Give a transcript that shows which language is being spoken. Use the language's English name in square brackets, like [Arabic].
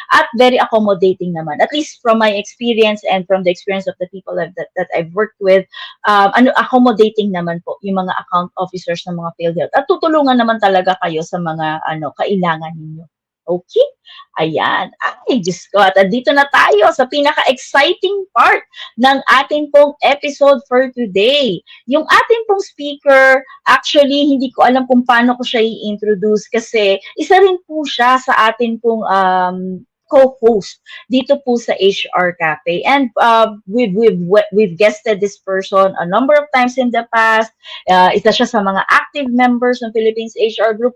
[English] At very accommodating naman. At least from my experience and from the experience of the people that I've worked with, accommodating [Filipino] naman po yung mga [English] account officers ng mga PhilHealth. [Filipino] At tutulungan naman talaga kayo sa mga kailangan ninyo. Okay? Ayan. Ay, Diyos ko. At dito na tayo sa pinaka-exciting part ng ating pong episode [English] for today. [Filipino] Yung ating pong speaker, actually, hindi ko alam kung paano ko siya i-introduce kasi isa rin po siya sa ating pong co-host dito po sa HR Cafe. [English] And we've guested this person a number of times in the past. [Filipino] Isa siya sa mga active members ng Philippines HR Group.